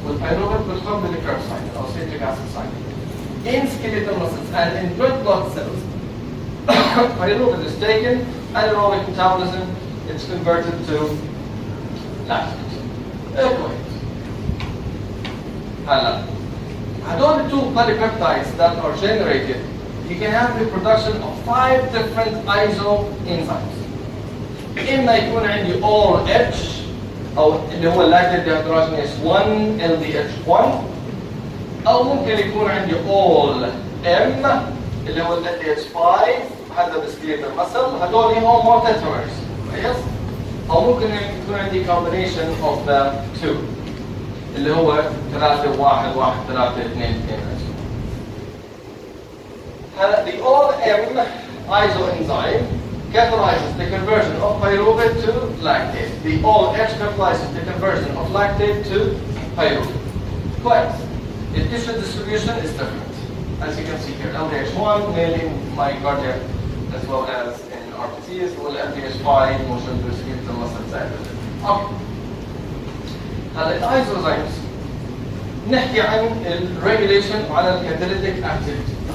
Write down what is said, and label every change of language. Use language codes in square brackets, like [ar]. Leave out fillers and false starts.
[ar] والpyruvate بتدخل بالكيرف [en] cycle or citric acid cycle. In skeletal muscles and in red blood cells, pyruvate is taken, anaerobic metabolism, it's converted to lactate. Anyway. هدول the 2 polypeptides that are generated, you can have the production of 5 different isoenzymes. [ar] إما يكون عندي all H أو اللي هو lactate dehydrogenase 1 LDH1 أو ممكن يكون عندي all M اللي هو LDH5 هذا بالskeletal muscle. هدول هم tetramers. [en] Yes? [ar] أو ممكن يكون عندي [en] combination of the 2 [ar] اللي هو 3 1 1 3 2 2. [en] هلا the all-M isoenzyme catalyzes the conversion of pyruvate to lactate. The all-H catalyzes the conversion of lactate to pyruvate. But the tissue distribution is different, as you can see here. LDH1 mainly in myocardium as well as in RPCs, while LDH5 motion to skeletal muscle side. Okay. [ar] هلا الايزوزايمز نحكي عن الريجوليشن وعلى الكاتاليتيك اكتيفيتي.